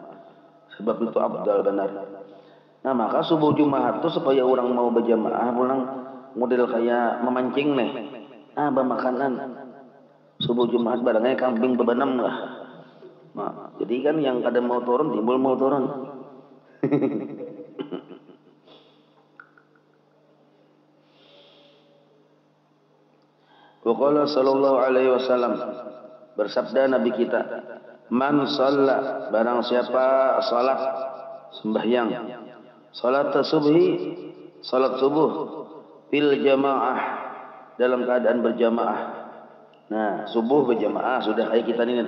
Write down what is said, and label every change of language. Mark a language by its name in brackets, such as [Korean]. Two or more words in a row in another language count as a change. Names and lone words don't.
[Banjar] Sebab itu afdal benar. Nah, maka subuh Jumat itu supaya orang mau berjamaah pulang model kayak memancing nih. Bermakanan. Subuh Jumat barangnya kambing bebenam lah. Nah, jadi kan yang kadang mau turun timbul mau turun. [Arabic] وقال صلى الله عليه وسلم, [Indonesian] bersabda Nabi kita, [Arabic] من صلى, [Indonesian] barang siapa salat sembahyang, [Arabic] صلاة الصبح, [Indonesian] salat subuh [Arabic] في الجماعة, [Indonesian] dalam keadaan berjamaah. [Banjar] Nah, subuh berjamaah sudah kayak kita ini.